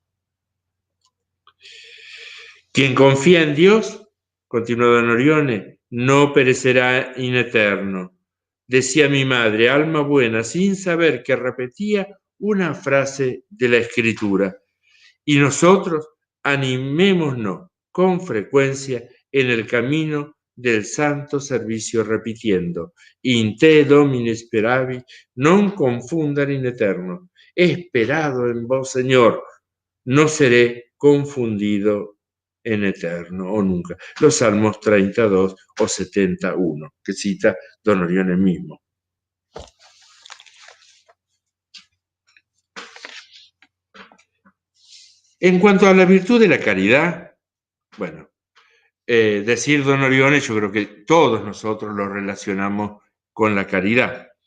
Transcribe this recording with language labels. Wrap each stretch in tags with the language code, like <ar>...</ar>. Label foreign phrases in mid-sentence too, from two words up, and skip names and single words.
<es>Quien confía en Dios, continuó Don Orione, no perecerá</es> <la>in eterno.</la> <es>Decía mi madre, alma buena, sin saber que repetía una frase de la Escritura. Y nosotros animémonos con frecuencia en el camino del santo servicio repitiendo,</es> <la>in te Domine speravi, non confundar in eterno.</la> <es>Esperado en vos, Señor, no seré confundido en eterno o nunca. Los Salmos 32 o 71, que cita Don Orione mismo. En cuanto a la virtud de la caridad, bueno, decir Don Orione, yo creo que todos nosotros lo relacionamos con la caridad.</es>